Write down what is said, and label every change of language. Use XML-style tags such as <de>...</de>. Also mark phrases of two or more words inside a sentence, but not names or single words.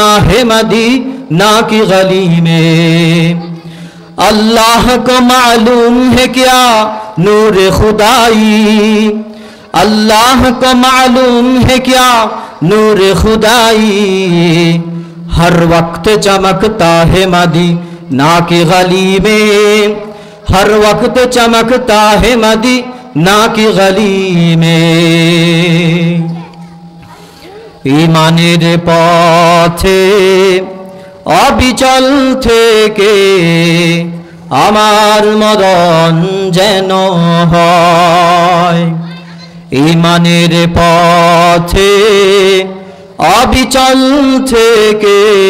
<hi>है मदीना की गली में, अल्लाह को मालूम है क्या नूर खुदाई, अल्लाह को मालूम है क्या नूर खुदाई, हर वक्त चमकता है मदीना की गली में, हर वक्त चमकता है मदीना की गली में,</hi> <bn>ঈমানের পথে অবিচল থেকে আমার মরণ যেন হয়, ঈমানের পথে অবিচল থেকে</bn>